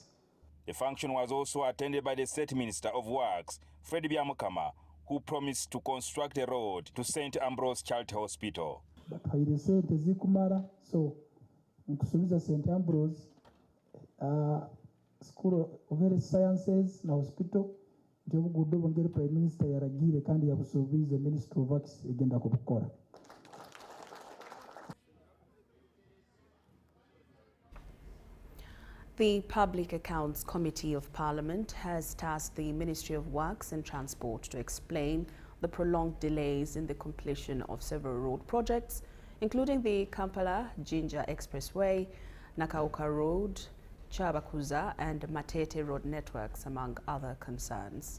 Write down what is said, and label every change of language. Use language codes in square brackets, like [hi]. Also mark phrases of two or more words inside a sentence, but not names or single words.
[en] The function was also attended by the State Minister of Works, Fred Byamukama, who promised to construct a road to St. Ambrose Charity Hospital. [lg] But zikumara, so nkusubiza St. Ambrose School of Health Sciences na hospital nti obuguudo bwongere [en] Prime Minister [lg] yaragire kandi yabusuubize Ministry of Works egenda kubukora. [en] The Public Accounts Committee of Parliament has tasked the Ministry of Works and Transport to explain the prolonged delays in the completion of several road projects, including the Kampala-Jinja Expressway, Nakauka Road, Chabakuza and Matete Road networks, among other concerns.